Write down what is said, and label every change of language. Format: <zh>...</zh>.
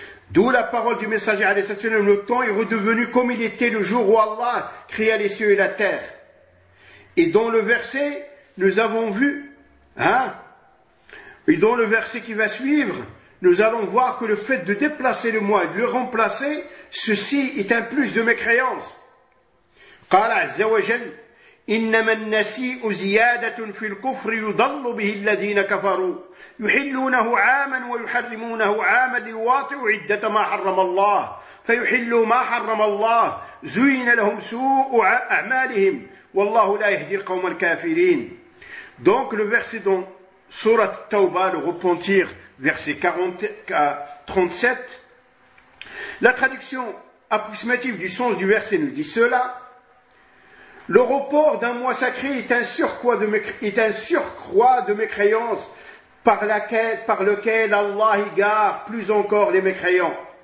<fr>D'où la parole du messager, le temps est redevenu comme il était le jour où Allah créa les cieux et la terre. Et dans le verset, nous avons vu, et dans le verset qui va suivre, nous allons voir que le fait de déplacer le mois et de le remplacer, ceci est un plus de mécréance.</fr> <ar>قال عز وجل إنما النسيء زيادة في الكفر يضل به الذين كفروا يحلونه عاما ويحرمونه عاما ليواطئوا عدة ما حرم الله فيحلوا ما حرم الله زين لهم سوء أعمالهم والله لا يهدي القوم الكافرين.</ar> <fr>Donc le verset dans Sourate Tauba, le repentir, verset 37, la traduction approximative du sens du verset nous dit cela. Le report d'un mois sacré est un surcroît de mécréance par lequel Allah égare plus encore les mécréants.</fr>